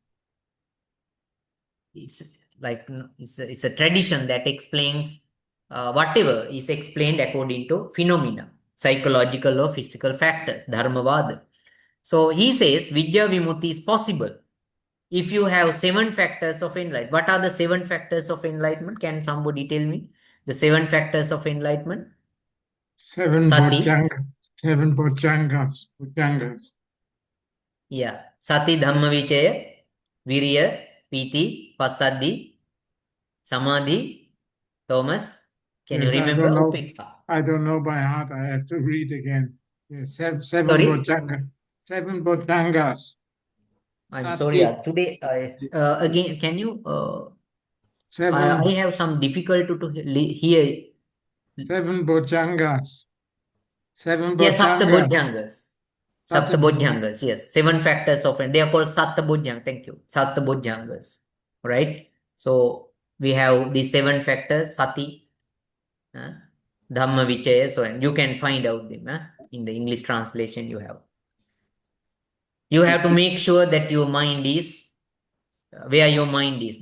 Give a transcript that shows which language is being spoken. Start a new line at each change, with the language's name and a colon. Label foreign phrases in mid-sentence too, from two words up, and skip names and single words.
English: It's like it's a tradition that explains whatever is explained according to phenomena, psychological or physical factors, dharmavada. So he says
Pali: Vijja Vimutti
English: is possible if you have 7 factors of enlightenment. What are the 7 factors of enlightenment? Can somebody tell me the 7 factors of enlightenment? Sati. Seven bojjhangas. Yeah.
Pali: Sati, Dhamma Vichaya, Virya, Piti, Passaddhi, Samadhi.
English: Thomas, can you Yes, remember? Upekha. I don't know by heart. I have to read again. Yes, seven Sorry? bojjhangas. 7 bojjhangas. I'm sorry. Sati. Today, again, can you? Seven. I have some difficulty to hear. 7 bojjhangas. 7 Yes, bojjhangas. Saptabodhyangas. Saptabodhyangas, yes. 7 factors of it. They are called Saptabodhyangas. Thank you. Saptabodhyangas. Right? So we have the 7 factors,
Pali: Sati, Dhamma Vichaya,
English: so on. You can find out them in the English translation you have. You have to make sure that your mind is where your mind is.